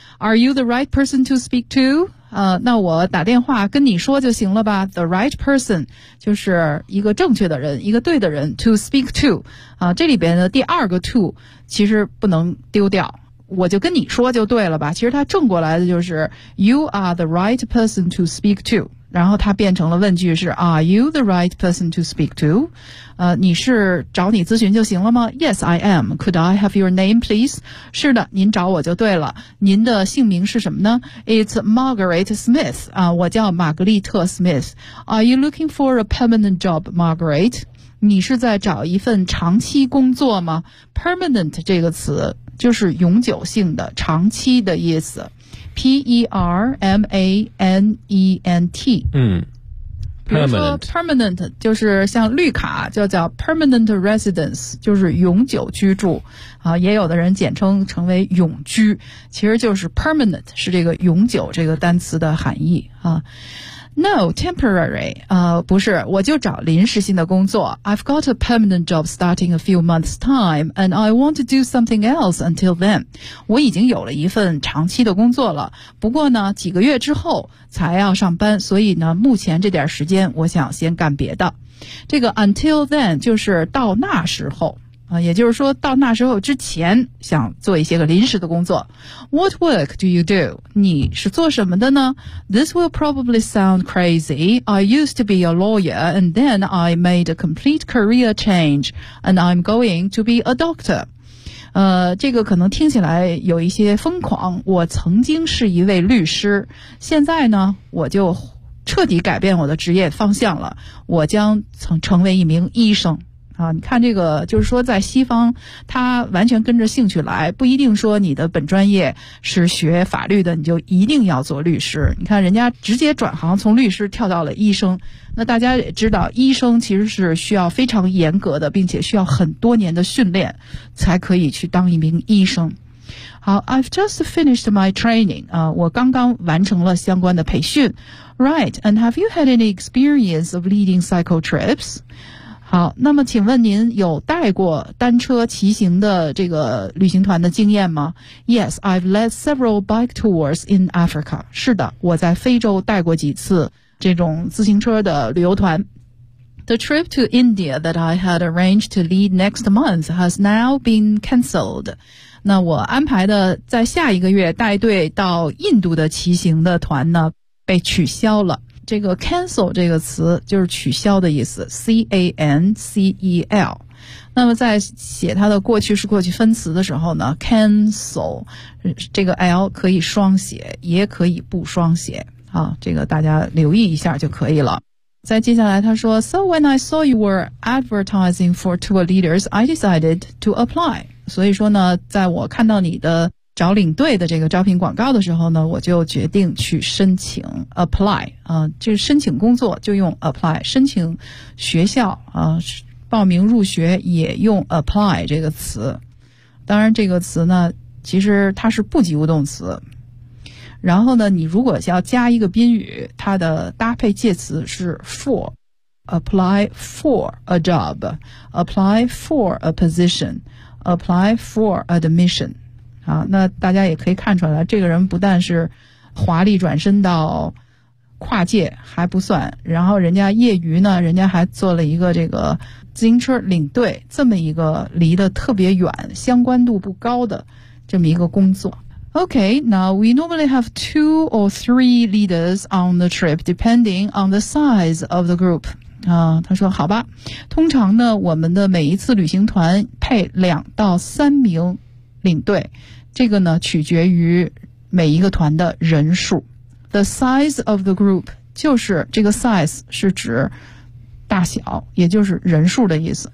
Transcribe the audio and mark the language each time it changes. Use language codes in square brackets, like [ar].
[en] Are you the right person to speak to? [zh] 那我打电话跟你说就行了吧。 The right person 就是一个正确的人，一个对的人， to speak to、这里边的第二个 to 其实不能丢掉，我就跟你说就对了吧。其实它正过来的就是 [en] You are the right person to speak to， [zh] 然后它变成了问句是 [en] Are you the right person to speak to、 [zh] 你是找你咨询就行了吗？ [en] Yes I am. Could I have your name please? [zh] 是的，您找我就对了。您的姓名是什么呢？ [en] It's Margaret Smith、 [zh] 我叫玛格丽特 Smith。 [en] Are you looking for a permanent job, Margaret? [zh] 你是在找一份长期工作吗？ Permanent 这个词就是永久性的、长期的意思。 [en] P-E-R-M-A-N-E-N-T、 Permanent. [zh] 比如说 permanent 就是像绿卡，就叫 permanent residence， 就是永久居住啊。也有的人简称成为永居，其实就是 permanent 是这个永久这个单词的含义啊。 [en] No, temporary. [zh] 不是，我就找临时性的工作。 [en] I've got a permanent job starting a few months time, and I want to do something else until then. [zh] 我已经有了一份长期的工作了，不过呢，几个月之后才要上班，所以呢，目前这点时间我想先干别的。这个 until then 就是到那时候。也就是说到那时候之前想做一些个临时的工作。 [en] What work do you do? [zh] 你是做什么的呢？ [en] This will probably sound crazy. I used to be a lawyer and then I made a complete career change and I'm going to be a doctor. [zh] 这个可能听起来有一些疯狂，我曾经是一位律师，现在呢我就彻底改变我的职业方向了，我将成为一名医生啊，你看这个，就是说在西方，他完全跟着兴趣来，不一定说你的本专业是学法律的，你就一定要做律师。你看人家直接转行，从律师跳到了医生。那大家也知道，医生其实是需要非常严格的，并且需要很多年的训练，才可以去当一名医生。 [en] 好 I've just finished my training. [zh] 我刚刚完成了相关的培训。 [en] Right, and have you had any experience of leading cycle trips? [zh] 好，那么请问您有带过单车骑行的这个旅行团的经验吗？ [en] Yes, I've led several bike tours in Africa. [zh] 是的，我在非洲带过几次这种自行车的旅游团。 [en] The trip to India that I had arranged to lead next month has now been cancelled. [zh] 那我安排的在下一个月带队到印度的骑行的团呢被取消了。这个 cancel 这个词就是取消的意思 ,cancel。那么在写它的过去式过去分词的时候呢 ,cancel, 这个 L 可以双写也可以不双写。啊，这个大家留意一下就可以了。再接下来他说 [en] ,So when I saw you were advertising for tour leaders, I decided to apply. [zh] 所以说呢在我看到你的找领队的这个招聘广告的时候呢我就决定去申请 apply, 就是申请工作就用 apply, 申请学校报名入学也用 apply 这个词。当然这个词呢其实它是不及物动词。然后呢你如果要加一个宾语它的搭配介词是 for, apply for a job, apply for a position,apply for admission. 好，那大家也可以看出来这个人不但是华丽转身到跨界还不算，然后人家业余呢人家还做了一个这个自行车领队，这么一个离得特别远相关度不高的这么一个工作。 [en] OK, now we normally have two or three leaders on the trip depending on the size of the group. [zh] 他说好吧，通常呢我们的每一次旅行团配两到三名领队，这个呢取决于每一个团的人数。 The size of the group 就是这个 size 是指大小，也就是人数的意思。